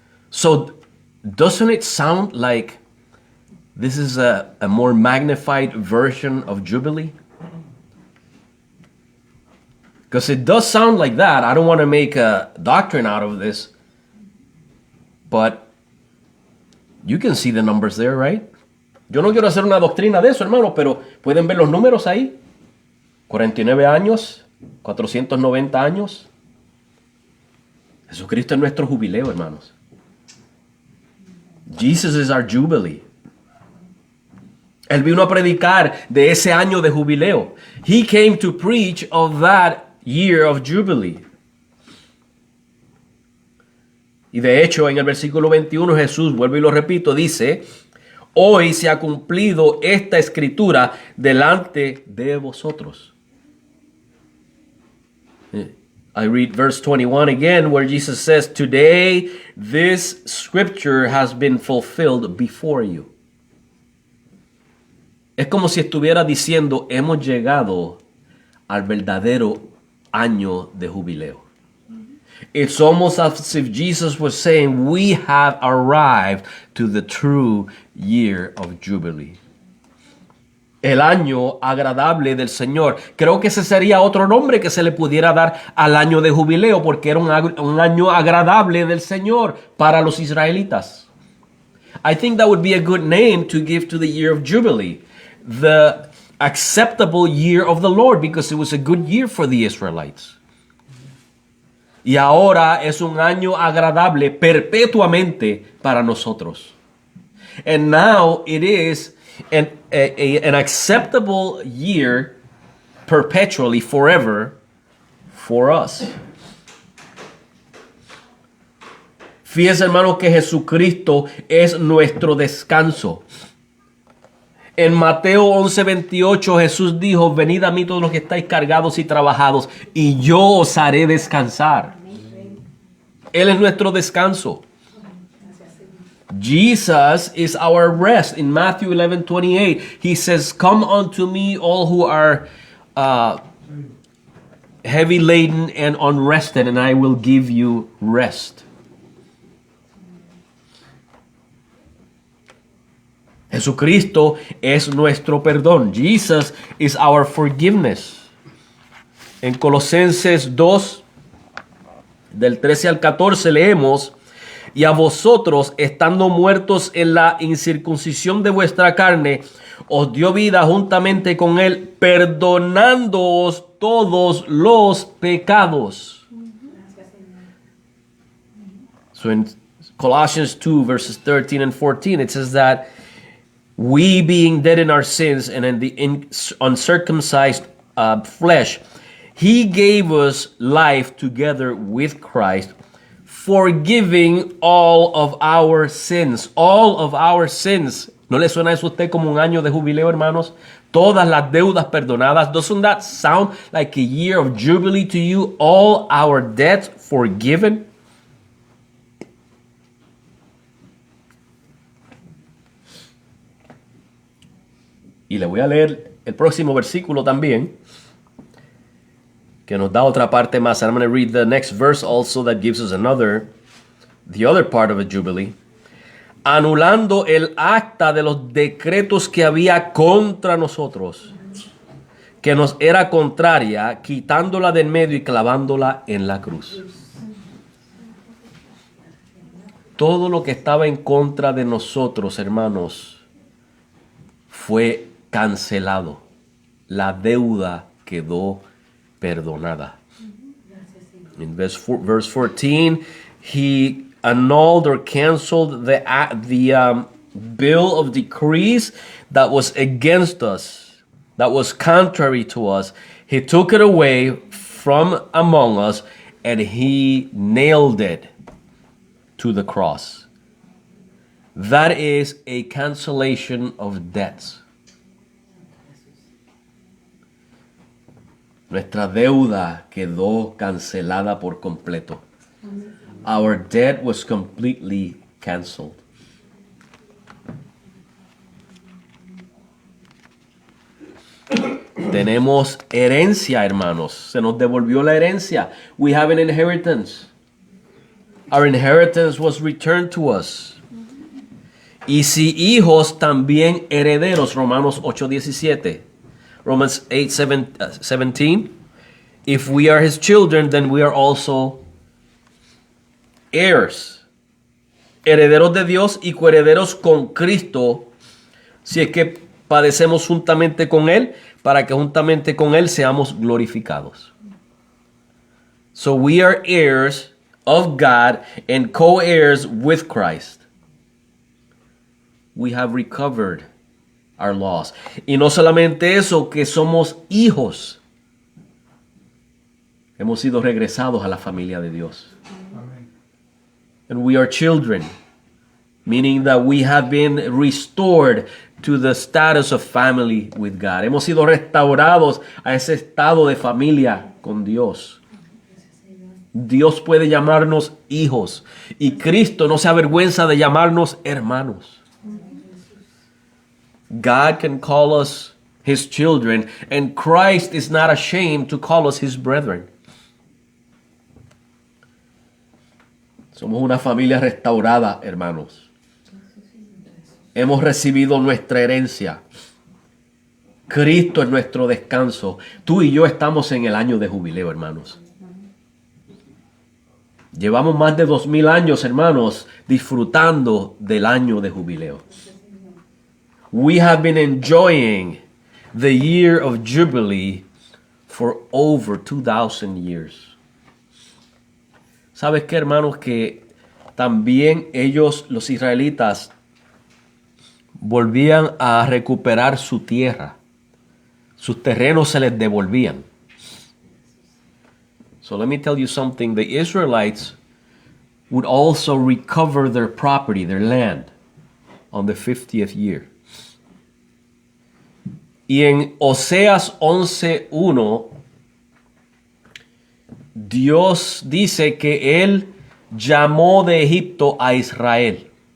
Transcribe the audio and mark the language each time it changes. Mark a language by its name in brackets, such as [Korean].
[English] So doesn't it sound like this is a more magnified version of Jubilee? Because it does sound like that. I don't want to make a doctrine out of this. But you can see the numbers there, right? [Spanish] Yo no quiero hacer una doctrina de eso, hermano, pero pueden ver los números ahí. 49 años, 490 años. Jesucristo es nuestro jubileo, hermanos. [English] Jesus is our jubilee. [Spanish] Él vino a predicar de ese año de jubileo. [English] He came to preach of that year of jubilee. [Spanish] Y de hecho, en el versículo 21, Jesús, vuelvo y lo repito, dice: hoy se ha cumplido esta escritura delante de vosotros. [English] I read verse 21 again, where Jesus says, today this scripture has been fulfilled before you. [Spanish] Es como si estuviera diciendo, hemos llegado al verdadero año de jubileo. [English] It's almost as if Jesus was saying, we have arrived to the true year of Jubilee. [Spanish] El año agradable del Señor. Creo que ese sería otro nombre que se le pudiera dar al año de jubileo, porque era un año agradable del Señor para los israelitas. [English] I think that would be a good name to give to the year of Jubilee. The acceptable year of the Lord, because it was a good year for the Israelites. [Spanish] Y ahora es un año agradable perpetuamente para nosotros. [English] And now it is an acceptable year perpetually, forever, for us. [Spanish] Fíjense, hermanos, que Jesucristo es nuestro descanso. En Mateo 11:28 Jesús dijo, venid a mí todos los que estáis cargados y trabajados, y yo os haré descansar. Él es nuestro descanso. [English] Jesus is our rest. In Matthew 11:28 he says, come unto me all who are heavy laden and unrested, and I will give you rest. [Spanish] Jesucristo es nuestro perdón. [English] Jesus is our forgiveness. [Spanish] En Colosenses 2, del 13 al 14 leemos, y a vosotros, estando muertos en la incircuncisión de vuestra carne, os dio vida juntamente con él, perdonándoos todos los pecados. [English] So in Colossians 2, verses 13 and 14, it says that we, being dead in our sins and in the uncircumcised flesh, he gave us life together with Christ, forgiving all of our sins. All of our sins. [Spanish] ¿No le suena eso a usted como un año de jubileo, hermanos? Todas las deudas perdonadas. [English] Doesn't that sound like a year of jubilee to you? All our debts forgiven. [Spanish] Y le voy a leer el próximo versículo también, que nos da otra parte más. [English] I'm going to read the next verse also that gives us the other part of a jubilee. [Spanish] Anulando el acta de los decretos que había contra nosotros, que nos era contraria, quitándola del medio y clavándola en la cruz. Todo lo que estaba en contra de nosotros, hermanos, fue cancelado. La deuda quedó perdonada. [English] In verse 14, he annulled or canceled the bill of decrees that was against us, that was contrary to us. He took it away from among us, and he nailed it to the cross. That is a cancellation of debts. [Spanish] Nuestra deuda quedó cancelada por completo. [English] Our debt was completely canceled. [Spanish] Tenemos herencia, hermanos. Se nos devolvió la herencia. [English] We have an inheritance. Our inheritance was returned to us. [Spanish] Y si hijos, también herederos. Romanos 8:17. Romans 8:17. [English] If we are his children, then we are also heirs. [Spanish] Herederos de Dios y coherederos con Cristo, si es que padecemos juntamente con él, para que juntamente con él seamos glorificados. [English] So we are heirs of God and co-heirs with Christ. We have recovered our loss. [Spanish] Y no solamente eso, que somos hijos. Hemos sido regresados a la familia de Dios. Amén. [English] And we are children, meaning that we have been restored to the status of family with God. [Spanish] Hemos sido restaurados a ese estado de familia con Dios. Dios puede llamarnos hijos y Cristo no se avergüenza de llamarnos hermanos. [English] God can call us his children, and Christ is not ashamed to call us his brethren. [Spanish] Somos una familia restaurada, hermanos. Hemos recibido nuestra herencia. Cristo es nuestro descanso. Tú y yo estamos en el año de jubileo, hermanos. Llevamos más de 2000 años, hermanos, disfrutando del año de jubileo. [English] We have been enjoying the year of Jubilee for over 2000 years. [Spanish] ¿Sabes qué, hermanos? Que también ellos, los israelitas, volvían a recuperar su tierra. Sus terrenos se les devolvían. [English] So let me tell you something. The Israelites would also recover their property, their land, on the 50th year. [Spanish] Y en Oseas 11:1, Dios dice que Él llamó de Egipto a Israel.